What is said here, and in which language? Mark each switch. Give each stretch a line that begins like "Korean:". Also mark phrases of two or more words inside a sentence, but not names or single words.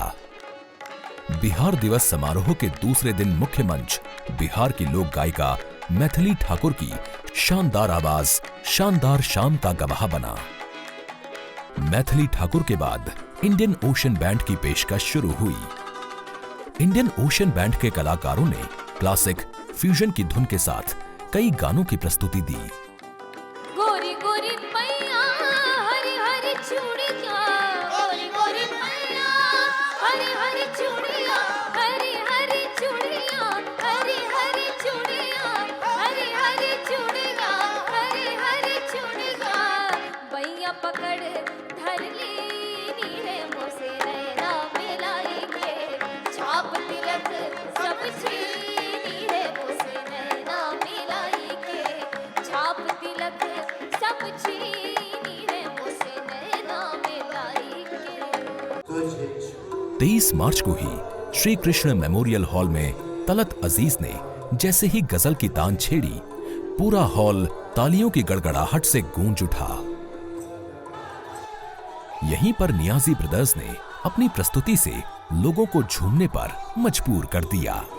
Hindi: बिहार दिवस समारोह के दूसरे दिन मुख्य मंच बिहार की लोक गायिका मैथिली ठाकुर की शानदार आवाज शानदार शाम का गवाह बना। मैथिली ठाकुर के बाद इंडियन ओशन बैंड की पेशकश शुरू हुई। इंडियन ओशन बैंड के कलाकारों ने क्लासिक फ्यूजन की धुन के साथ कई गानों की प्रस्तुति दी। गोरी गोरी मैया हरी हरी चूड़िया, गोरी गोरी मैया हरी हरी चूड़िया, हरी हरी चूड़िया, हरी हरी चूड़िया, हरी हरी चूड़िया, हरी हरी चूड़िया।
Braj: बैया पकड़ धर ली नीरे मोसे नैना मिलाई के, छाप तिलक सब छीनी रे मोसे नैना मिलाई के, छाप तिलक सब छीनी रे मोसे नैना मिलाई के।
Hindi: 23 मार्च को ही श्री कृष्ण मेमोरियल हॉल में तलत अजीज ने जैसे ही गजल की तान छेड़ी, पूरा हॉल तालियों की गड़गड़ाहट से गूंज उठा। यहीं पर नियाजी ब्रदर्स ने अपनी प्रस्तुति से लोगों को झूमने पर मजबूर कर दिया।